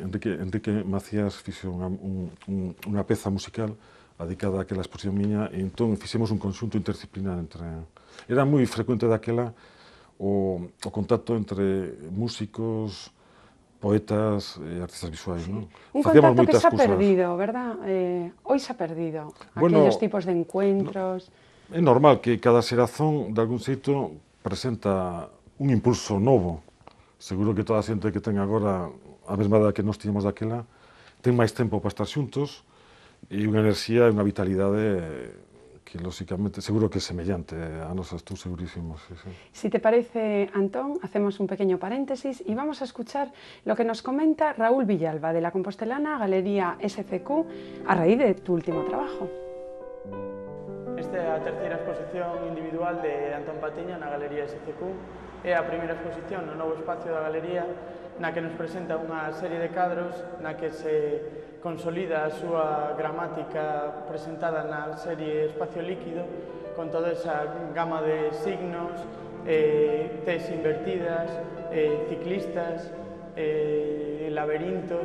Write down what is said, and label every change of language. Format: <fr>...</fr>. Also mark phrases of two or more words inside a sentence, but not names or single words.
<gl>Enrique Macías fixo unha peza musical dedicada àquela exposición miña, e entón fixemos un conxunto interdisciplinar entre... Era moi frecuente daquela o contacto entre músicos, poetas e artistas visuais, non?</gl> <es>Un contacto que se ha perdido, verdad? Hoy se ha perdido, aquellos tipos de encuentros...</es> <gl>É normal que cada xerazón, de algún xeito, presenta un impulso novo. Seguro que toda a xente que ten agora a mesma edad que nós tiñamos daquela ten máis tempo para estar xuntos e unha enerxía e unha vitalidade que, lóxicamente, seguro que é semellante a nosa, estou segurísimo.</gl> <es>Sí, sí. Si te parece, Antón, hacemos un pequeño paréntesis y vamos a escuchar lo que nos comenta Raúl Villalba, de la compostelana Galería SCQ, a raíz de tu último trabajo.</es> <gl>Esta é a terceira exposición individual de Antón Patiño na Galería SCQ. É a primeira exposición no novo espacio da Galería, na que nos presenta unha serie de cadros na que se consolida a súa gramática presentada na serie Espacio Líquido, con toda esa gama de signos, Ts invertidas, ciclistas, laberintos.</gl>